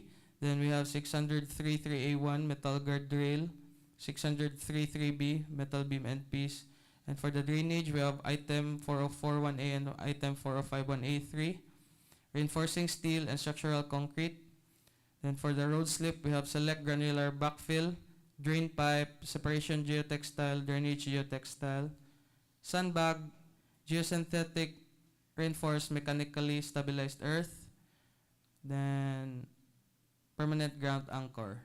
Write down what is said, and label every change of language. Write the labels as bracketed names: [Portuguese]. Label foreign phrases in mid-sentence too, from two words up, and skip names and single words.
[English] Then we have 603 3A1 metal guardrail, 603 3B metal beam end piece. And for the drainage, we have item 404 1A and item 405 1A3. Reinforcing steel and structural concrete. Then for the road slip, we have select granular backfill, drain pipe, separation geotextile, drainage geotextile, sandbag, geosynthetic, reinforced mechanically stabilized earth, then permanent ground anchor.